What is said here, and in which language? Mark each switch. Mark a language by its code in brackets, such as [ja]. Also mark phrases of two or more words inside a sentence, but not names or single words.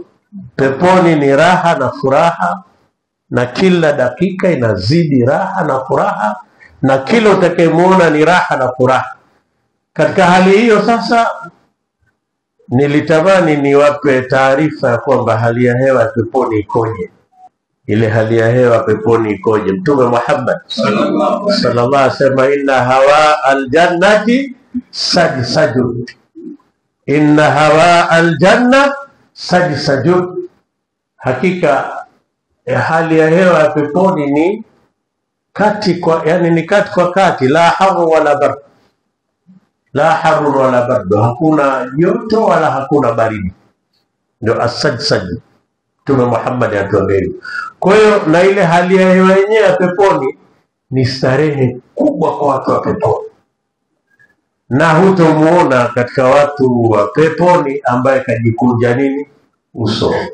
[sw] Peponi ni raha na furaha, na kila dakika inazidi raha na furaha, na kila utakayemuona ni raha na furaha. Katika hali hiyo sasa, nilitamani niwape taarifa ya kwamba hali ya hewa ya peponi ikoje. Ile hali ya hewa peponi ikoje? Mtume Muhammad [ar] صلى الله عليه وسلم, إن هواء الجنة سجسج إن هواء الجنة سجسج, [sw] hakika hali ya hewa ya peponi ni kati kwa, yani ni kati kwa kati, [ar] لا حر ولا برد لا حر ولا برد, la haru wala barد, [sw] hakuna joto wala hakuna baridi. Ndio asajsajun, Mtume Muhammad atuambia. Kwa hiyo na ile hali ya hewa yenyewe ya peponi ni starehe kubwa kwa watu wa peponi, na hutamuona katika watu wa peponi ambaye kajikunja nini uso.